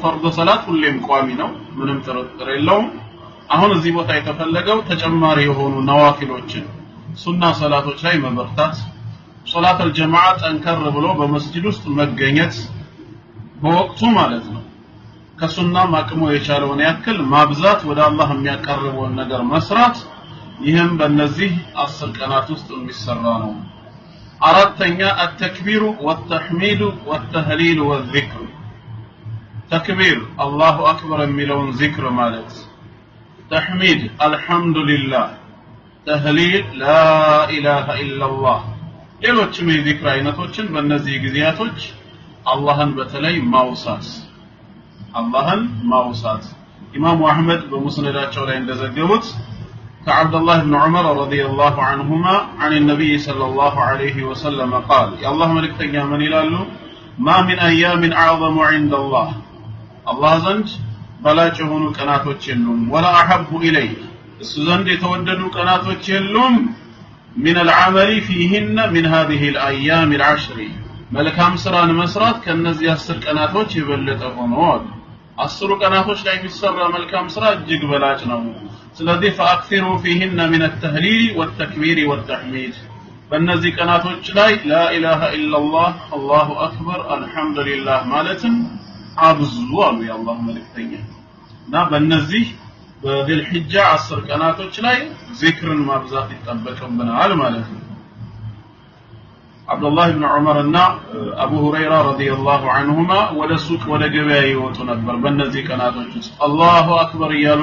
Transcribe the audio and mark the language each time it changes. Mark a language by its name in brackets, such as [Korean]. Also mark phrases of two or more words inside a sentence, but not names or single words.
[Amharic] ፈርድ ሶላት ሁሌም ቋሚ ነው፣ ምንም ጥርጥር የለውም። አሁን እዚህ ቦታ የተፈለገው ተጨማሪ የሆኑ ነዋፊሎችን ሱና ሶላቶች ላይ መበርታት፣ [Arabic] صلاة الجماعة [Amharic] ጠንከር ብሎ በመስጂድ ውስጥ መገኘት በወቅቱ ማለት ነው። ከሱናም አቅሙ የቻለውን ያክል ማብዛት፣ ወደ አላህ የሚያቀርበውን ነገር መስራት፣ ይህም በእነዚህ 10 ቀናት ውስጥ የሚሰራ ነው። አራተኛ [Arabic] التكبير والتحميد والتهليل والذكر። [Amharic] ተክቢር [Arabic] الله أكبر [Amharic] የሚለውን ዚክር ማለት፣ ተሕሚድ አልሐምዱሊላህ፣ ተህሊል [Arabic] لا إله إلا الله፣ [Amharic] ሌሎችም የዚክር አይነቶችን በእነዚህ ጊዜያቶች አላህን በተለይ ማውሳት። ኢማሙ አህመድ በሙስነዳቸው ላይ እንደዘገቡት ከዓብደላህ ብን ዑመር [Arabic] رضي الله عنهما عن النبي صلى الله عليه وسلم [Amharic] قال የአላህ መልእክተኛ ምን ይላሉ? [Arabic] ما من أيام أعظم عند الله [Amharic] الله ዘንድ በላጭ የሆኑ ቀናቶች የሉም። [Arabic] ولا أحب إليه [Amharic] እሱ ዘንድ የተወደዱ ቀናቶች የሉም። [Arabic] من العمل فيهن من هذه الأيام العشر [Amharic] መልካም ስራን መስራት ከነዚህ 10 ቀናቶች የበለጠ ሆኖ 10 ቀናቶች ላይ የሚሰራ መልካም ስራ እጅግ በላጭ ነው። ስለዚህ [Arabic] فأكثروا فيهن من التهليل والتكبير والتحميد [Amharic] በእነዚህ ቀናቶች ላይ [Arabic] لا إله إلا الله الله أكبر الحمد لله [Amharic] ማለትን አብዙ አሉ የአላህ መልእክተኛ። እና በእነዚህ በዚል ሂጃ 10 ቀናቶች ላይ ዚክርን ማብዛት ይጠበቅብናል ማለት ነው። አብዱላህ ኢብኑ ዑመር እና አቡ ሁረይራ [Arabic] رضي الله عنهما [Amharic] ወደ ሱቅ ወደ ገበያ ይወጡ ነበር። በእነዚህ ቀናቶች ውስጥ [Arabic] الله أكبر [Amharic] እያሉ